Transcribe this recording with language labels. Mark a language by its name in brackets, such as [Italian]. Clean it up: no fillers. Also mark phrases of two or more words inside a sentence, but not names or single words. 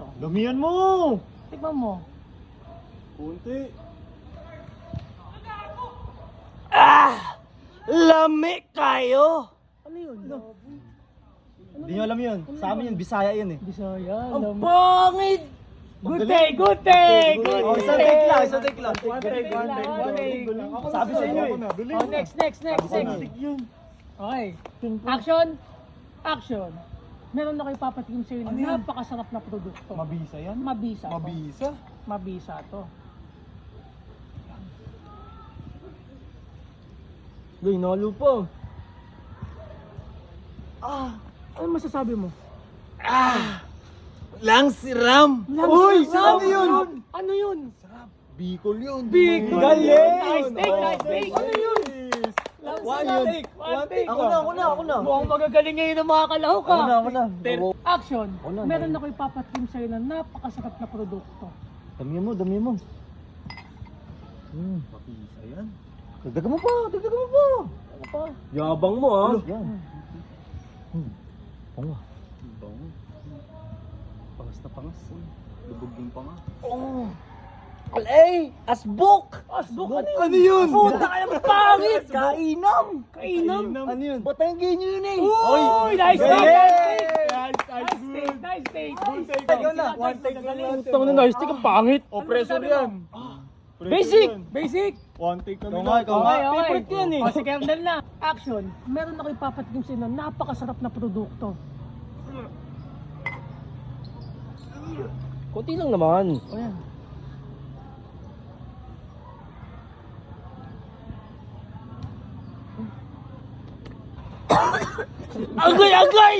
[Filipino] Damihan mo! Tikman mo. Kunti. [Cebuano] Lami kayo! [Filipino] Ano yun? Hindi nyo alam yun. Sa amin yun, Bisaya yun eh. Bisaya, lami. Ang pangit! [English] Good day, good day, good Oh, day! [Filipino] isang take lang. [English] One take. [Filipino] Sabi sa inyo eh. [English] Oh, next. Okay. Action! Action! [Filipino] Meron ako ipapatikim sa'yo na napakasarap na produkto. Mabisa yan? Mabisa. Mabisa? Mabisa to. Uy, nalo pa. Ano masasabi mo? [Bikol] Lang siram! Uy, [Filipino] ano yun? Ano yun? Bicol yun. Bicol! Galing! [English] Nice take! [Filipino] Ano yun? [English] One take. [Filipino] Ako na. Mukhang magagaling ngayon ang mga kalahok ka. Ako na. [English] Action! [Filipino] Ako na. Meron ako ipapatikim sa'yo na napakasarap na produkto. Dami mo. Mabisa yan. Dagdagan mo pa. Ano pa? Yabang mo ah. Yan. Pango. Pangas na pangas. Lubog yung panga. Alay! Asbok! Asbok? Ano yun? Puta ka naman pangit! Kainam! Ano yun? Batanggi nyo yun eh! Uy! [English] Nice take! [Filipino] Ikaw na. [English] One take [Filipino] lang natin. Putang na [English] nice take [Filipino] ang pangit! O, pressure yan. Basic! [English] One take [Filipino] kami na. Ikaw nga. Favorite yan eh! O si Kernel na. Action! Meron ako ipapatikim sa'yo na napakasarap na produkto. Kunti lang naman. O yan. Agay!